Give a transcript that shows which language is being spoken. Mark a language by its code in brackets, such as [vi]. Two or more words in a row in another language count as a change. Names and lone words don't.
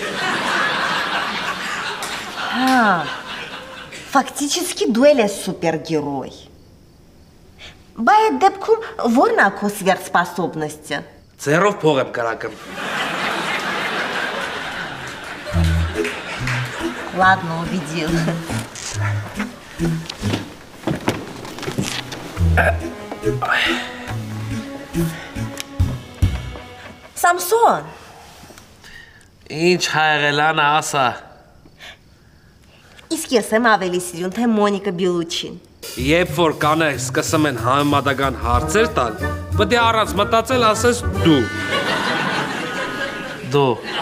[hy] Фактически դու ես супергерой. Բա այդ դեպքում ո՞րն է քո սվերտսպասոբնոստը։ Ձեռով փող եմ կրակում։ [ru] Ладно, убедил. Samson. [hy] Ինչ հայղելան ասա։ Իսկ ես եմ ավելի սիրուն, թե Մոնիկա Բելուչին։ Երբ որ կանը սկսում են համեմատական հարցեր տալ, պետք է առանց մտածել ասես դու։ Դու։